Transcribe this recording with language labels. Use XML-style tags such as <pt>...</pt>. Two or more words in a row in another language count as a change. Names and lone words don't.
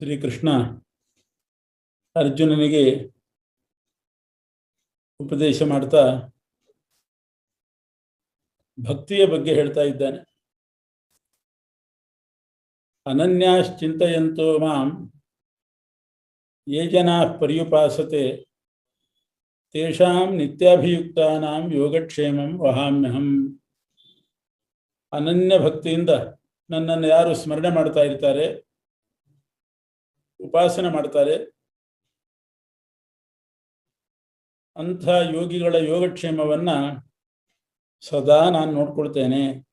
<kn>ಶ್ರೀಕೃಷ್ಣ ಅರ್ಜುನನಿಗೆ ಉಪದೇಶ ಮಾಡ್ತಾ ಭಕ್ತಿಯ ಬಗ್ಗೆ ಹೇಳ್ತಾ ಇದ್ದಾನೆ.</kn> <sa>ಅನನ್ಯಾಶ್ಚಿಂತಯಂತೋ ಮಾಂ ಯೇ ಜನಾಃ ಪರ್ಯುಪಾಸತೆ ತೇಷಾಂ ನಿತ್ಯಾಭಿಯುಕ್ತಾನಾಂ ಯೋಗಕ್ಷೇಮಂ ವಹಾಮ್ಯಹಂ.</sa> <kn>ಅನನ್ಯ ಭಕ್ತಿಯಿಂದ ನನ್ನನ್ನು ಯಾರು ಸ್ಮರಣೆ ಮಾಡ್ತಾ ಇರ್ತಾರೆ, ಉಪಾಸನೆ ಮಾಡ್ತಾರೆ, ಅಂಥ ಯೋಗಿಗಳ ಯೋಗಕ್ಷೇಮವನ್ನ ಸದಾ ನಾನು ನೋಡ್ಕೊಳ್ತೇನೆ.</kn>